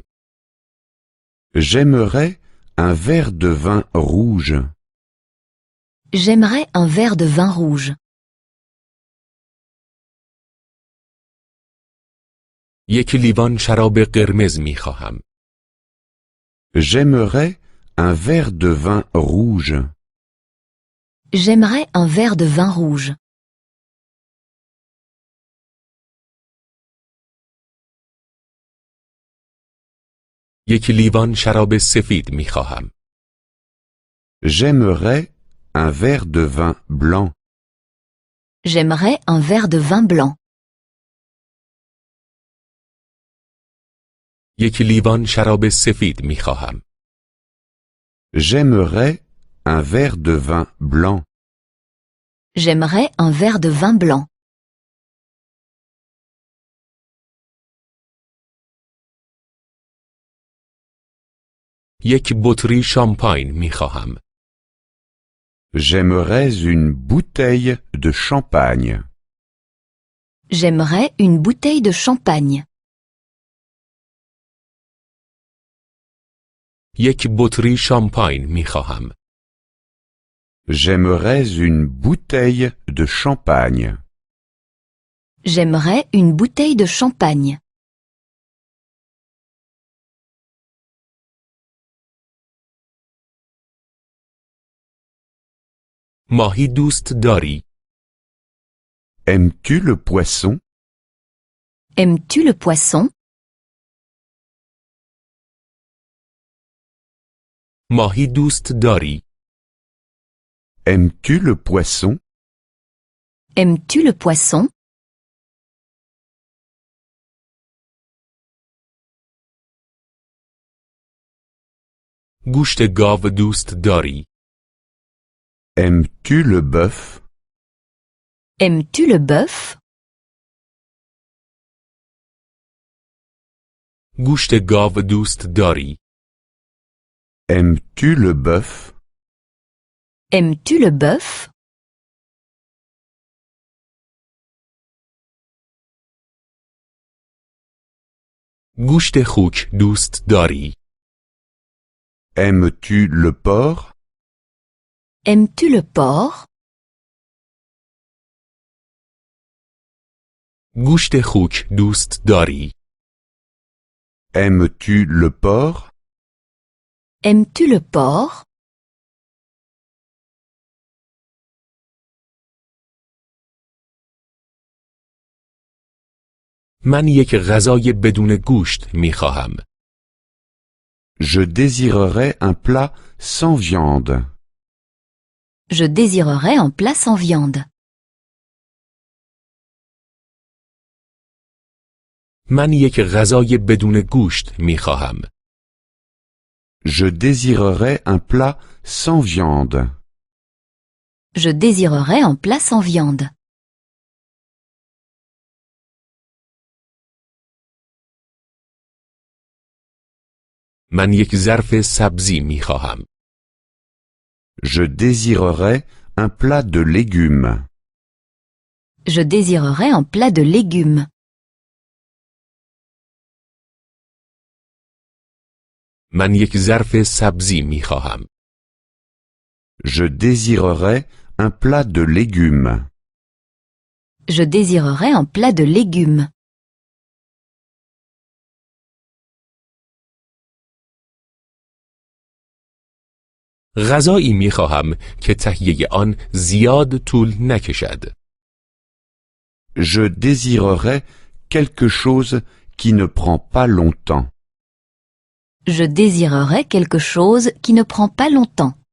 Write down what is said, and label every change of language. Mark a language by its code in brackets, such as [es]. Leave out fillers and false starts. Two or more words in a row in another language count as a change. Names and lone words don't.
[fr] J'aimerais un verre de vin rouge. J'aimerais un verre de vin rouge. [fa] یک لیوان شراب قرمز می خواهم. [fr] J'aimerais un verre de vin rouge. J'aimerais un verre de vin rouge. [fa] یک لیوان شراب سفید می خواهم. [fr] J'aimerais un verre de vin blanc. J'aimerais un verre de vin blanc. [fa] یک لیوان شراب سفید می خواهم. [fr] J'aimerais un verre de vin blanc. J'aimerais un verre de vin blanc. [fa] یک بطری شامپاین می خواهم. [fr] J'aimerais une bouteille de champagne. J'aimerais une bouteille de champagne. [fa] یک بطری شامپاین می خواهم. [fr] J'aimerais une bouteille de champagne. J'aimerais une bouteille de champagne. [fa] ماهی دوست داری؟ [fr] Aimes-tu le poisson? Aimes-tu le poisson? [fa] ماهی دوست داری؟ [fr] Aimes-tu le poisson? Aimes-tu le poisson? [fa] گوشت گاو دوست داری؟ [fr] Aimes-tu le bœuf? Aimes-tu le bœuf? [fa] گوشت گاو دوست داری؟ [fr] Aimes-tu le bœuf? Aimes-tu le bœuf? [fa] گوشت خوک دوست داری؟ [fr] Aimes-tu le porc? Aimes-tu le porc? [fa] گوشت خوک دوست داری؟ [fr] Aimes-tu le porc? Aimes-tu le porc? [fa] من یک غذای بدون گوشت می خواهم. [fr] Je désirerais un plat sans viande. Je désirerais un plat sans viande. [fa] من یک غذای بدون گوشت می خواهم. [fr] Je désirerais un plat sans viande. Je désirerais un plat sans viande. [fa] من یک ظرف سبزی می خواهم. [fr] Je désirerais un plat de légumes. Je désirerais un plat de légumes. [fa] من یک ظرف سبزی می خواهم. [fr] Je désirerais un plat de légumes. Je désirerais un plat de légumes. [fa] غذایی می خواهم که تهیه آن زیاد طول نکشد. [fr] Je désirerais quelque chose qui ne prend pas longtemps. Je désirerais quelque chose qui ne prend pas longtemps.